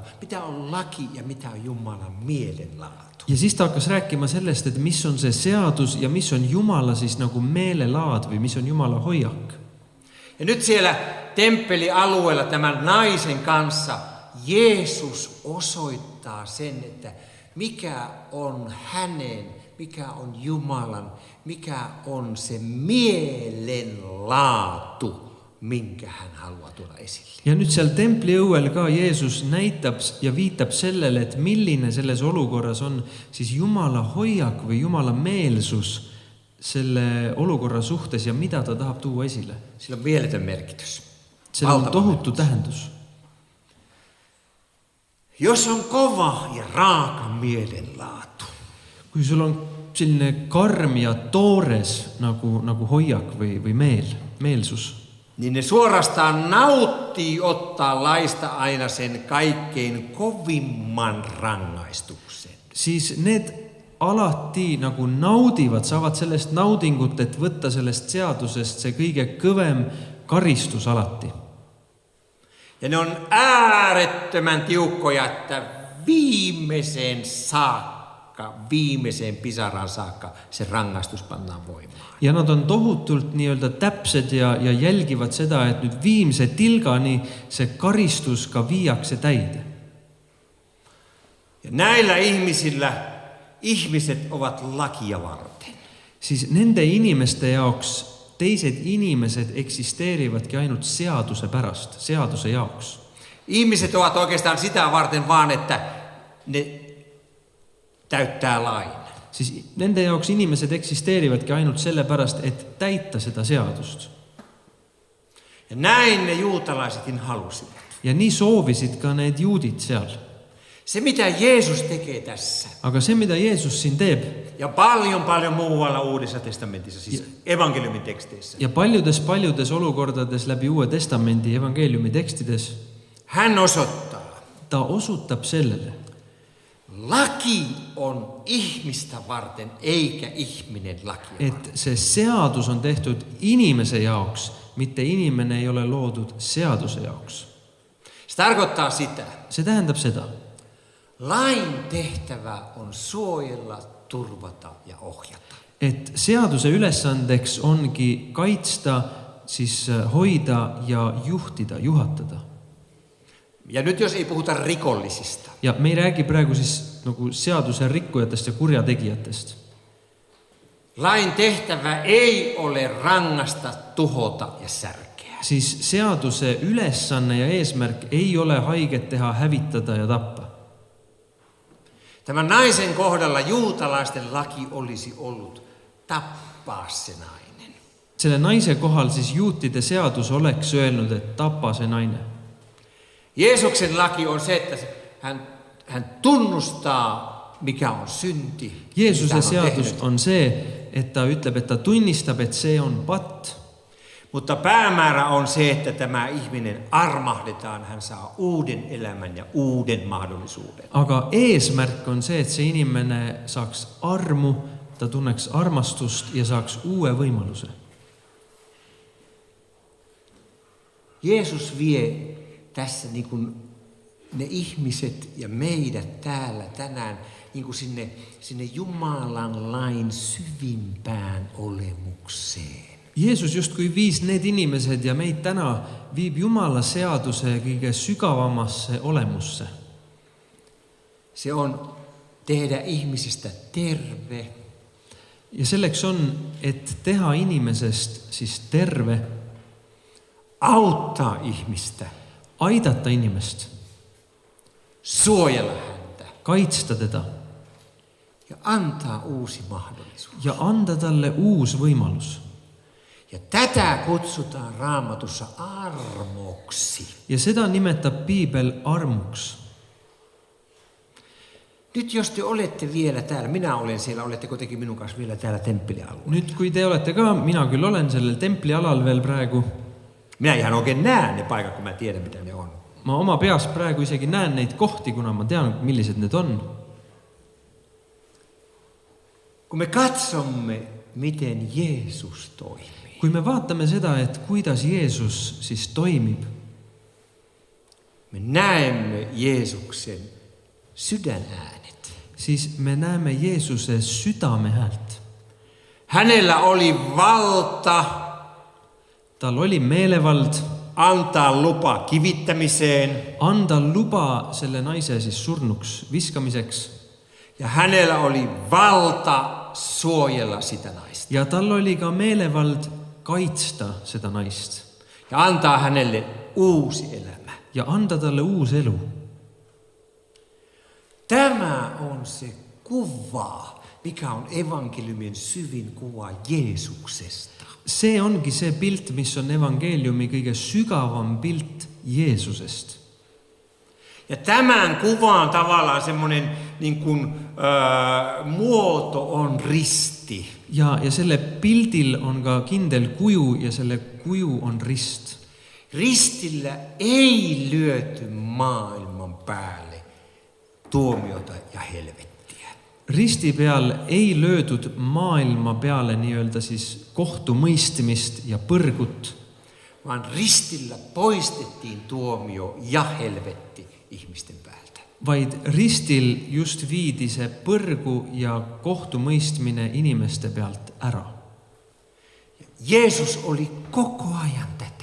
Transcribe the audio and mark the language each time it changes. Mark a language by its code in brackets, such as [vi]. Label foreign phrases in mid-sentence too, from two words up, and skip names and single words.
[fi] Mitä on laki ja mitä on Jumalan mielenlaatu. [et] Ja siis ta hakkas rääkima sellest, et mis on see seadus ja mis on Jumala siis nagu meelelaad või mis on Jumala hoiak. [fi] Ja nyt siellä temppelialueella tämän naisen kanssa Jeesus osoittaa sen, että mikä on hänen, mikä on Jumalan, mikä on se mielenlaatu, minkä hän haluaa tuoda esille. [et] Ja nüüd seal templi õuel ka Jeesus näitab ja viitab sellele, et milline selles olukorras on siis Jumala hoiak või Jumala meelsus selle olukorra suhtes ja mida ta tahab tuua esile. [fi] Sillä on mieletön merkitys. [et] Sillä on tohuttu tähendus. [fi] Jos on kova ja raaka mielenlaatu, [et] Kui sul on selline karm ja toores nagu hoiak või meelsus, [fi] niin ne suorastaan nauttii ottaa laista aina sen kaikkein kovimman rangaistuksen. [et] siis need alati nagu naudivad, saavad sellest naudingut, et võtta sellest seadusest see kõige kõvem karistus alati. [fi] Ja ne on äärettömän tiukkoja, että viimeiseen saakka, viimeiseen pisaraan saakka se rangaistus pannaan voimaan. [et] Ja nad on tohutult nii-öelda täpsed ja jälgivad seda, et nüüd viimse tilgani see karistus ka viiakse täide. [fi] Ja näillä ihmiset ovat lakia varten. [et] Siis nende inimeste jaoks teised inimesed eksisteerivadki ainult seaduse pärast, seaduse jaoks. [fi] Ihmiset ovat oikeastaan sitä varten vaan, että ne täyttää lain. [et] Siis nende jaoks inimesed eksisteerivadki ainult selle pärast, et täita seda seadust. [fi] Ja näin ne juutalaisetkin halusivat. [et] Ja nii soovisid ka need juudid seal. [fi] Se mitä Jeesus tekee tässä. [et] Aga see, mida Jeesus siin teeb, [fi] Ja paljon muualla Uudessa testamentissa, siis evankeliumin teksteissä. [et] ja paljudes olukordades läbi Uue Testamendi evangeeliumi tekstides, [fi] Hän osoittaa, [et] ta osutab sellele, [fi] laki on ihmistä varten eikä ihminen lakia varten. [et] et see seadus on tehtud inimese jaoks, mitte inimene ei ole loodud seaduse jaoks. [fi] Se tarkoittaa sitä, [et] See tähendab seda, [fi] lain tehtävä on suojella, turvata ja ohjata. [et] et seaduse ülesandeks ongi kaitsta, siis hoida ja juhtida, juhatada. [fi] Ja nyt jos ei puhuta rikollisista, [et] Ja me ei räägi praegu siis nagu seaduse rikkujatest ja kurjategijatest. [fi] lain tehtävä ei ole rangasta, tuhota ja särkeä. [et] Siis seaduse ülesanne ja eesmärk ei ole haiget teha, hävitada ja tappa. [fi] Tämän naisen kohdalla juutalaisten laki olisi ollut tappaa se nainen. [et] Selle naise kohal siis juutide seadus oleks öelnud, et tapa see naine. [fi] Jeesuksen laki on se, että hän tunnustaa, mikä on synti. [et] Jeesuse [fi] mitä hän on [et] seadus [fi] tehnyt. [et] on see, et ta ütleb, et ta tunnistab, et see on patt. [fi] Mutta päämäärä on se, että tämä ihminen armahdetaan, hän saa uuden elämän ja uuden mahdollisuuden. [et] Aga eesmärk on see, et see inimene saaks armu, ta tunneks armastust ja saaks uue võimaluse. [fi] Jeesus vie tässä niin kuin ne ihmiset ja meidät täällä tänään niin kuin sinne Jumalan lain syvimpään olemukseen. [et] Jeesus justkui viis need inimesed ja meid täna viib Jumala seaduse kõige sügavamasse olemusse. [fi] Se on tehdä ihmisistä terve, [et] Ja selleks on, et teha inimesest siis terve, [fi] auttaa ihmistä, [et] aidata inimest, [fi] suojella häntä [et] kaitsta teda [fi] ja antaa uusi mahdollisuus. [et] ja anda talle uus võimalus. [fi] Ja tätä kutsutaan Raamatussa armoksi. [et] Ja seda nimetab Piibel armuks. [fi] Nyt jos te olette vielä täällä, minä olen siellä, oletteko tekin minun kanssa vielä täällä temppelialueella? [et] Nüüd, kui te olete ka, mina küll olen sellel templialal veel praegu, [fi] Minä ihan oikein näen ne paikat, kun mä tiedän, mitä ne on. [et] ma oma peas praegu isegi näen neid kohti, kuna ma tean, millised need on. [fi] Kun me katsomme, miten Jeesus toimii, [et] Kui me vaatame seda, et kuidas Jeesus siis toimib, [fi] me näemme Jeesuksen sydänäänet. [et] siis me näeme Jeesuse südame häält. [fi] Hänellä oli valta [et] Tal oli meelevald [fi] antaa lupa kivittämiseen [et] anda luba selle naise siis surnuks viskamiseks [fi] ja hänellä oli valta suojella sitä naista [et] ja tal oli ka meelevald kaitsta seda naist [fi] ja antaa hänelle uusi elämä. [et] ja anda talle uus elu. [fi] Tämä on se kuva, mikä on evankeliumin syvin kuva Jeesuksesta. [et] See ongi see pilt, mis on evangeeliumi kõige sügavam pilt Jeesusest. [fi] Ja tämän kuvan tavallaan semmoinen niin kuin, muoto on risti. [et] Ja selle pildil on ka kindel kuju ja selle kuju on rist. [fi] Ristillä ei lyöty maailman päälle tuomiota ja helvettiä. [et] Risti peal ei löödud maailma peale nii-öelda siis kohtumõistmist ja põrgut, [fi] Vaan ristillä poistettiin tuomio ja helvetti ihmisten päältä. [et] vaid ristil just viidi see põrgu ja kohtumõistmine inimeste pealt ära. [fi] Jeesus oli koko ajan tätä.